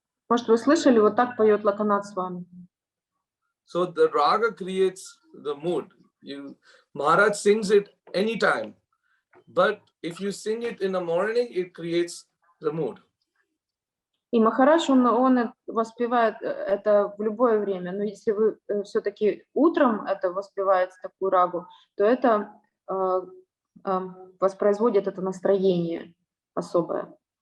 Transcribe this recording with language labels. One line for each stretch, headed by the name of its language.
Russian: Может, вы слышали, вот так поет Локанат с вами.
English: So the raga creates the mood. Maharaj sings it anytime, but if you sing it in the morning, it creates the mood.
Russian: И Махарадж, он воспевает это в любое время, но если вы все-таки утром это воспеваете, такую рагу, то это воспроизводит это настроение особое.